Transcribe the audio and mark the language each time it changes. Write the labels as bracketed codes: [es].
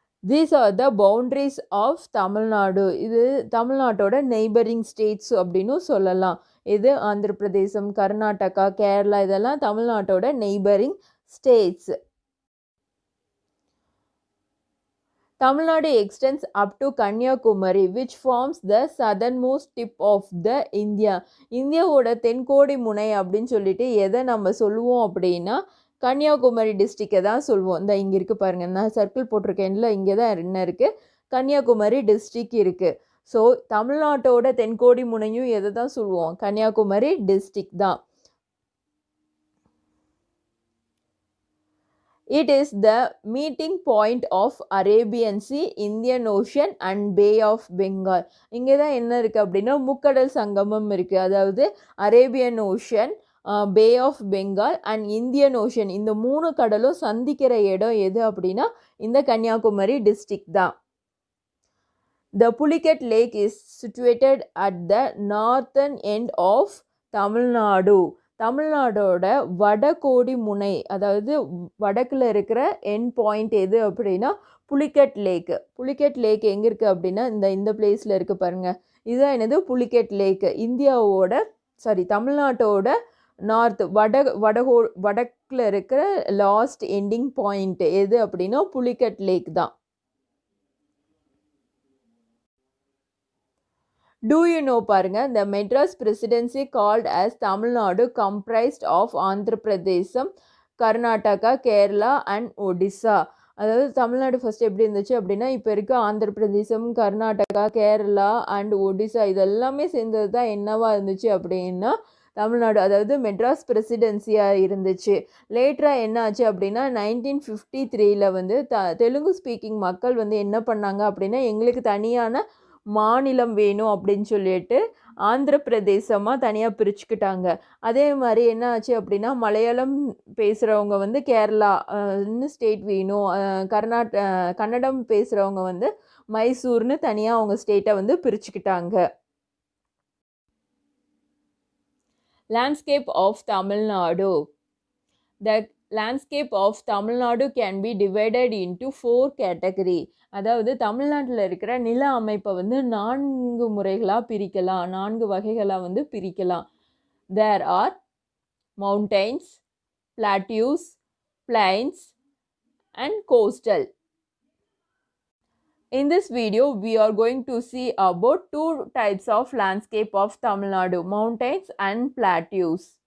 [en] These are the boundaries of Tamil Nadu. [ta] இது தமிழ்நாட்டோட neighbouring states அப்படின்னு சொல்லலாம். இது ஆந்திர பிரதேசம், கர்நாடகா, கேரளா இதெல்லாம் தமிழ்நாட்டோட neighbouring states. [en] Tamilnadu extends up to Kanyakumari, which forms the southernmost tip of the India. [ta] இந்தியாவோட தென்கோடி முனை அப்படின்னு சொல்லிட்டு எதை நம்ம சொல்லுவோம் அப்படின்னா கன்னியாகுமரி டிஸ்ட்ரிக்டை தான் சொல்லுவோம். இந்த இங்கே இருக்குது பாருங்கள், நான் சர்க்கிள் போட்டிருக்கேன்ல, இங்கே தான் என்ன இருக்குது, கன்னியாகுமரி டிஸ்ட்ரிக்ட் இருக்குது. ஸோ தமிழ்நாட்டோட தென்கோடி முனையும் எதை தான் சொல்லுவோம், கன்னியாகுமரி டிஸ்ட்ரிக்ட் தான். [en] It is the meeting point of Arabian Sea, Indian Ocean and Bay of Bengal. [ta] இங்கே தான் என்ன இருக்குது அப்படின்னா முக்கடல் சங்கமம் இருக்குது. அதாவது Arabian ocean, bay of Bengal and Indian ocean இந்த 3 கடலும் சந்திக்கிற இடம் எது அப்படின்னா இந்த கன்னியாகுமரி டிஸ்ட்ரிக்ட் தான். [en] The Pulicat Lake is situated at the northern end of Tamil Nadu. [ta] தமிழ்நாடோட வடகோடி முனை, அதாவது வடக்கில் இருக்கிற எண்ட் பாயிண்ட் எது அப்படின்னா புலிகட் லேக். புலிகட் லேக் எங்கே இருக்குது அப்படின்னா இந்த பிளேஸில் இருக்குது பாருங்கள். இதுதான் என்னது புலிகட் லேக். இந்தியாவோட தமிழ்நாட்டோட நார்த் வடக்கில் இருக்கிற லாஸ்ட் எண்டிங் பாயிண்ட் எது அப்படின்னா புலிகட் லேக் தான். [en] Do you know பாருங்க, the Madras presidency called as Tamil Nadu comprised of Andhra Pradesh, Karnataka, Kerala and Odisha. [ta] அதாவது தமிழ்நாடு ஃபர்ஸ்ட் எப்படி இருந்துச்சு அப்படின்னா இப்போ இருக்க ஆந்திர பிரதேசம், கர்நாடகா, கேரளா அண்ட் ஒடிசா இதெல்லாமே சேர்ந்தது தான் என்னவா இருந்துச்சு அப்படின்னா தமிழ்நாடு, அதாவது மெட்ராஸ் பிரசிடென்சியாக இருந்துச்சு. லேட்டராக என்ன ஆச்சு அப்படின்னா 1953 வந்து தெலுங்கு ஸ்பீக்கிங் மக்கள் வந்து என்ன பண்ணாங்க அப்படின்னா எங்களுக்கு தனியான மாநிலம் வேணும் அப்படின்னு சொல்லிட்டு ஆந்திர பிரதேசமாக தனியாக பிரிச்சுக்கிட்டாங்க. அதே மாதிரி என்ன ஆச்சு அப்படின்னா மலையாளம் பேசுகிறவங்க வந்து கேரளா ஸ்டேட் வேணும், கன்னடம் பேசுகிறவங்க வந்து மைசூர்னு தனியாக அவங்க ஸ்டேட்டை வந்து பிரிச்சுக்கிட்டாங்க. [en] Landscape of Tamil Nadu. The landscape of Tamil Nadu can be divided into 4 category. [ta] அதாவது தமிழ்நாட்டில் இருக்கிற நில அமைப்பை வந்து 4 முறைகளாக பிரிக்கலாம், 4 வகைகளாக வந்து பிரிக்கலாம். [en] There are mountains, plateaus, plains and coastal. In this video, we are going to see about 2 types of landscape of Tamil Nadu, mountains and plateaus.